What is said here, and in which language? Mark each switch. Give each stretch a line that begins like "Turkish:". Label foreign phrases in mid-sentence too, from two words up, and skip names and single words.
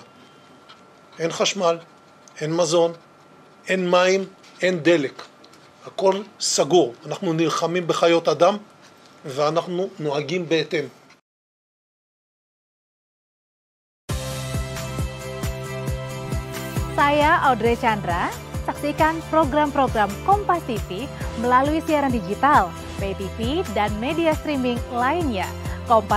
Hebrew: אין חשמל, אין מזון, אין מים, אין דלק. הכל סגור. אנחנו נלחמים בחיות אדם ואנחנו נוהגים בהתאם.
Indonesian: Saya Audrey Chandra, saksikan program-program Kompas TV melalui siaran digital,
English: pay TV,
Indonesian: dan media streaming lainnya.